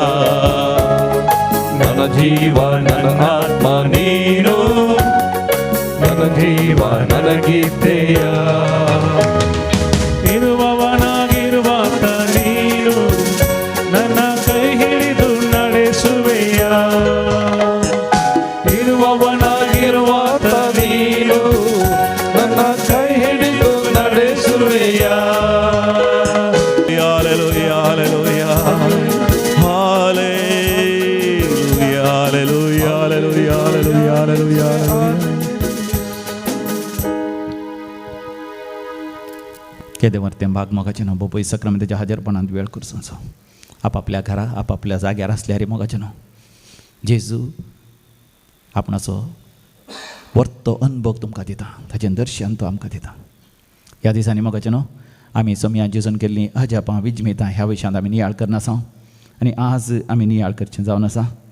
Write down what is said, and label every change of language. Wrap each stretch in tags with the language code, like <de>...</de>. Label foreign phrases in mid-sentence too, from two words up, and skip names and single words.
<kn>ನನ್ನ ಜೀವ ನನ್ನ ಆತ್ಮ ನೀನು ನನ್ನ ಜೀವ ನನಗೀತೆಯ ಇರುವವನಾಗಿರುವಾತ ನೀನು ನನ್ನ ಕೈ ಹಿಡಿದು ನಡೆಸುವೆಯ ಇರುವವನಾಗಿರುವಾತ ನೀನು ನನ್ನ ಕೈ ಹಿಡಿದು ನಡೆಸುವೆಯ</kn> <en>Hallelujah, hallelujah, hallelujah, hallelujah, hallelujah, hallelujah, hallelujah.</en> <kok>केदेवर तें भाग मोगाचे न्हू बोपय सक्रामेंताच्या हाजीरपणांत वेळ करचो आपापल्या घरा आपापल्या जाग्यार आसल्यार मोगाचे न्हू जेजू आपणाचो वर्तो अनुभव तुमकां दिता ताचें दर्शन तो आमकां दिता ह्या दिसांनी मोगाचे न्हू आमी सम्या जेजून केल्लीं अजापां विजमेतां ह्या विशयांत आमी नियाळ करना आसा आनी आज आमी नियाळ करचें जावन आसा</kok>